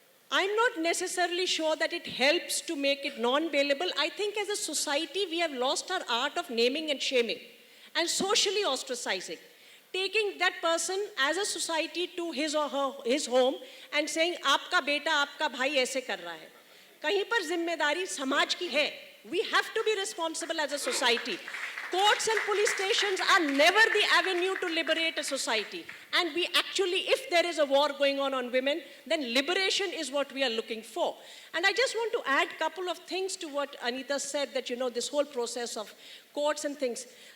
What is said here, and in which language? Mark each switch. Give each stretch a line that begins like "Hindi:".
English: I'm not necessarily sure that it helps to make it non-bailable. I think as a society, we have lost our art of naming and shaming, and socially ostracizing. Taking that person as a society to his or his home and saying,
Hindi: "Aapka beta, aapka bhai aise kar raha hai." कहीं पर जिम्मेदारी समाज की है.
English: We have to be responsible as a society. Courts and police stations are never the avenue to liberate a society. And we actually, if there is a war going on women, then liberation is what we are looking for. And I just want to add a couple of things to what Anita said, that, this whole process of courts and things.